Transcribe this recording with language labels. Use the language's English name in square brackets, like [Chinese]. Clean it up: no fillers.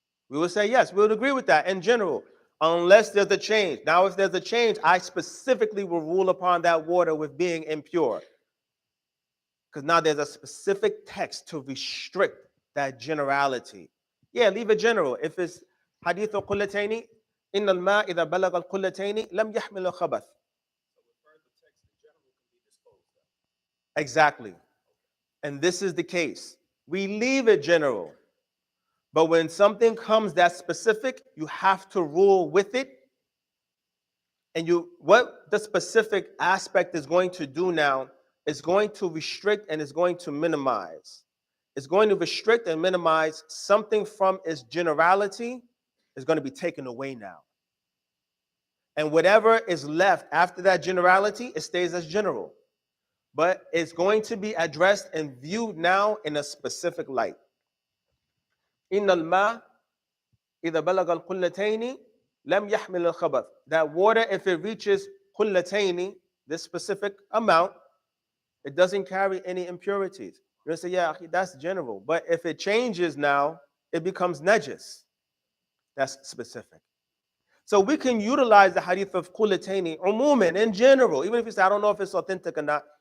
[English] We would say yes, we would agree with that in general, unless there's a change. Now, if there's a change, I specifically will rule upon that water with being impure, because now there's a specific text to restrict that generality. Yeah, leave it general. If it's hadith al-Qullataini, [Arabic] إن الماء إذا بلغ القلتين لم يحمل الخبث. [English] Exactly. And this is the case. We leave it general. But when something comes that's specific, you have to rule with it. And what the specific aspect is going to do now is going to restrict and is going to minimize. It's going to restrict and minimize something from its generality is going to be taken away now. And whatever is left after that generality, it stays as general. But it's going to be addressed and viewed now in a specific light. [Arabic] إن الماء إذا بلغ القلتين لم يحمل الخبث. [English] That water, if it reaches قلتين, this specific amount, it doesn't carry any impurities. You're going to say, yeah, that's general. But if it changes now, it becomes najis. That's specific. So we can utilize the hadith of Qulatayni, umuman, in general, even if you say, I don't know if it's authentic or not.